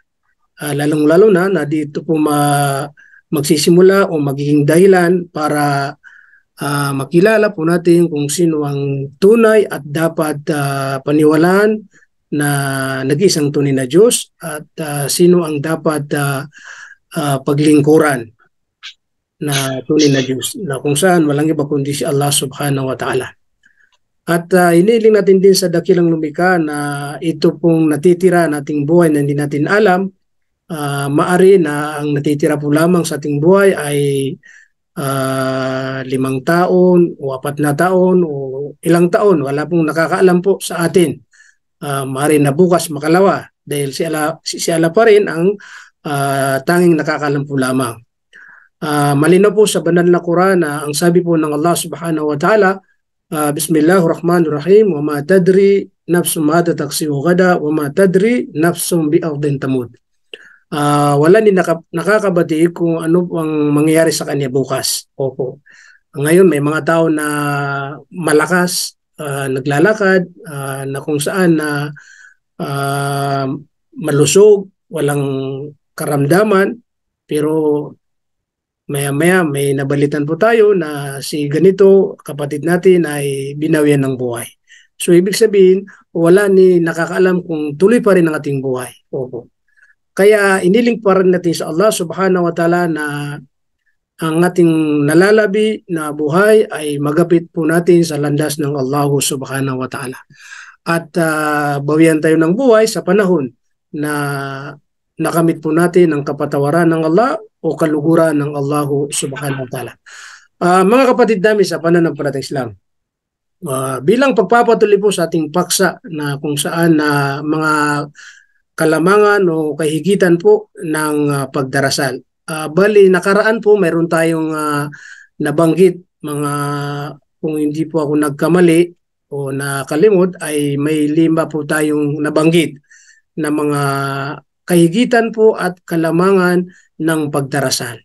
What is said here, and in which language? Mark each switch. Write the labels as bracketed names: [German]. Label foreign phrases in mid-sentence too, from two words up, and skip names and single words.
[Filipino] Lalong-lalo na dito po magsisimula o magiging dahilan para makilala po natin kung sino ang tunay at dapat paniwalaan na nag-iisang tunay na Diyos, at sino ang dapat paglingkuran na tunay na Diyos, na kung saan walang iba kundi si Allah [Arabic] سبحانه وتعالى. [Filipino] At iniling natin din sa dakilang lumikha na ito pong natitira nating buhay na hindi natin alam, maari na ang natitira po lamang sa ating buhay ay 5 taon o 4 na taon o ilang taon. Wala pong nakakaalam po sa atin. Maari na bukas makalawa, dahil si Allah pa rin ang tanging nakakaalam po lamang. Malinaw po sa banal na Quran na ang sabi po ng Allah [Arabic] سبحانه وتعالى, بسم الله الرحمن الرحيم، وما تدري نفس ماذا تكسب غدا وما تدري نفس بأي أرض تموت. [Filipino] Wala din nakakabati kung ano ang mangyayari sa kanya bukas. Opo. Ngayon may mga tao na malakas, naglalakad, na kung saan na malusog, walang karamdaman, pero maya-maya may nabalitan po tayo na si ganito, kapatid natin ay binawian ng buhay. So ibig sabihin, wala ni nakakaalam kung tuloy pa rin ang ating buhay. Opo. Kaya iniling pa rin natin sa Allah [Arabic] سبحانه وتعالى [Filipino] na ang ating nalalabi na buhay ay magapit po natin sa landas ng Allah [Arabic] سبحانه وتعالى. [Filipino] At bawian tayo ng buhay sa panahon na nakamit po natin ang kapatawaran ng Allah o kaluguran ng Allah [Arabic] سبحانه وتعالى. [Filipino] Mga kapatid namin sa pananampalatayang Islam, bilang pagpapatuloy po sa ating paksa na kung saan mga kalamangan o kahigitan po ng pagdarasal. Bali, nakaraan po mayroon tayong nabanggit, kung hindi po ako nagkamali o nakalimot, ay may 5 po tayong nabanggit na mga kahigitan po at kalamangan ng pagdarasal.